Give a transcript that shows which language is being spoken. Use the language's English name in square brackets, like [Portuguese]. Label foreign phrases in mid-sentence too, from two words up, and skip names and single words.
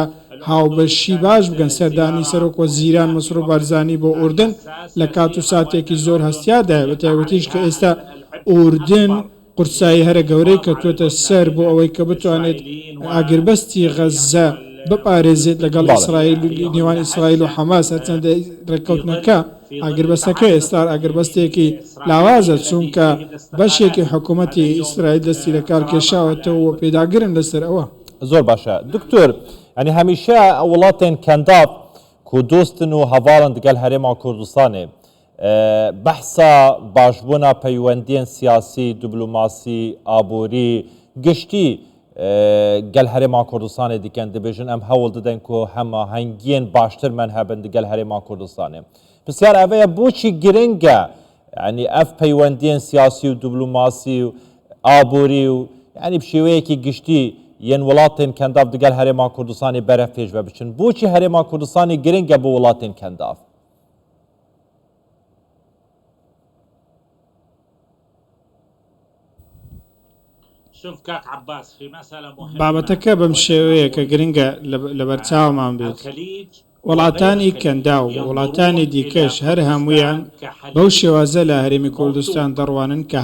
[Central Kurdish] هاوبەشی باش بگەن سەردانی سەرۆک وەزیران مەسرۆ بارزانی بۆ ئوردن لە کات و ساتێکی زۆر هەستیادا بە تایبەتیش کە ئێستا ئوردن قورسایی هەرە گەورەی کە توێتە سەر بۆ ئەوەی کە بتوانێت ئاگربەستی غەزە بپارێزێت لەگەڵ ئیسرائیل نێوان ئیسرائیل و حەماس هەرچەندە ڕێککەوتنەکە ئاگربەستەکە ئێستا ئاگربەستێکی لاوازە چونکە بەشێکی حکوومەتی ئیسرائیل دەستی لە کار کێشاوەتەوە پێداگرن لەسەر ئەوە [Kurdish] زۆر باشە دکتۆر ئەنی هەمیشە وڵاتên کەنداف ku dostin û hevalin digel herêma Kurdistanê behsa başbûna peywendiyên siyasî, diplomasî, aborî, giştî gel herêma Kurdistanê dikin dibêjin em hewl didin ku hemahengiyên baştir men hebin digel herêma Kurdistanê. Pisyar ev ye boçî giring e yani ev peywendiyên siyasî û diplomasî û aborî û yani bi şêweyekî giştî yên welatên kendav digel herêma Kurdistanê beref pêş ve biçin. Boçî herêma Kurdistanê giring e bo welatên kendav? [Central Kurdish] بابەتەکە بەم شێوەیە کە گرنگە لە بەرچاومان بێت وڵاتانی کەندا و وڵاتانی دیکەش هەر هەمویان بەو شێوازە لە هەرێمی کوردستان دەڕوانن کە